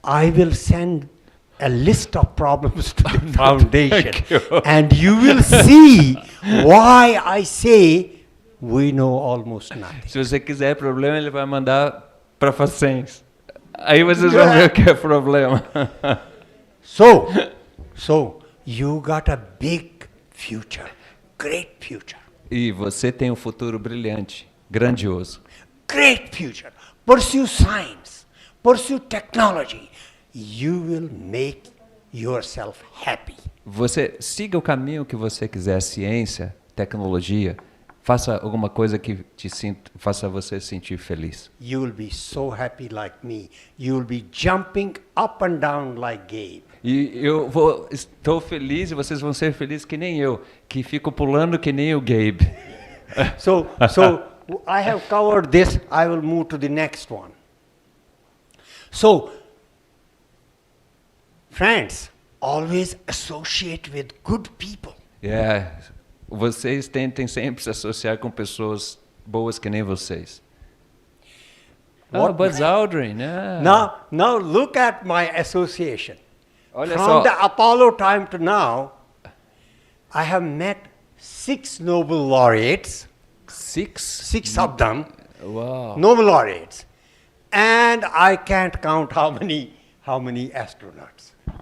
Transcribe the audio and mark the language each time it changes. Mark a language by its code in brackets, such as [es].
[en] I will send a list of problems to the foundation, Thank you. and you will see why I say we know almost nothing. [pt] Se você quiser problema, ele vai mandar para Facens. Aí vocês vão ver o que é problema. [en] So you got a big future, great future, [pt] E você tem um futuro brilhante, grandioso. [en] great future. Pursue science, pursue technology. You will make yourself happy. [pt] Você siga o caminho que você quiser, ciência, tecnologia. Faça alguma coisa que faça você sentir feliz. [en] You will be so happy like me. You will be jumping up and down like Gabe. [pt] E estou feliz e vocês vão ser felizes que nem eu, que fico pulando que nem o Gabe. [en] So I have covered this. I will move to the next one. So, friends, always associate with good people. [pt] Vocês tentem sempre se associar com pessoas boas que nem vocês. Buzz Aldrin, né? [en] Now look at my association. [pt] Olha [en] From [pt] só. [en] the Apollo time to now, I have met 6 Nobel laureates, 6 of them, Uau. Nobel laureates, and I can't count how many astronauts.